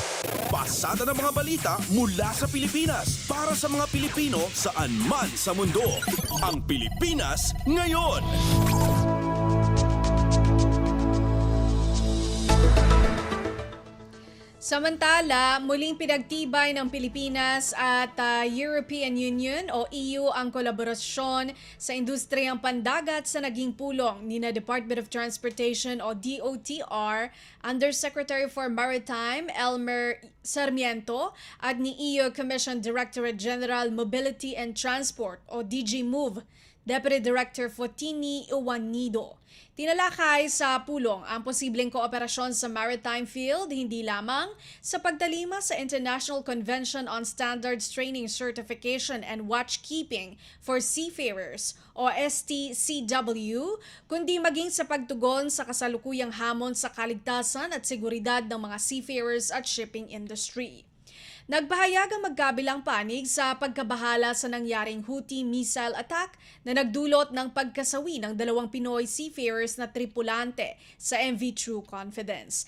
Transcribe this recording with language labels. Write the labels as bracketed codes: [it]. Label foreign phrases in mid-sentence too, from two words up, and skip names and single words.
[tl] Pasada ng mga balita mula sa Pilipinas para sa mga Pilipino saan man sa mundo. Ang Pilipinas Ngayon. Samantala, muling pinagtibay ng Pilipinas at European Union o EU ang kolaborasyon sa industriyang pandagat sa naging pulong ni na Department of Transportation o DOTR, Undersecretary for Maritime Elmer Sarmiento at ni EU Commission Directorate General Mobility and Transport o DG Move, Deputy Director Fotini Iwanido. Tinalakay sa pulong ang posibleng kooperasyon sa [en] maritime field [tl] hindi lamang sa pagtalima sa International Convention on Standards Training Certification and Watchkeeping for Seafarers o STCW, kundi maging sa pagtugon sa kasalukuyang hamon sa kaligtasan at seguridad ng mga seafarers at [en] shipping industry. [tl] Nagpahayag ang magkabilang panig sa pagkabahala sa nangyaring [en] Houthi missile attack [tl] na nagdulot ng pagkasawi ng 2 Pinoy seafarers na tripulante sa MV True Confidence.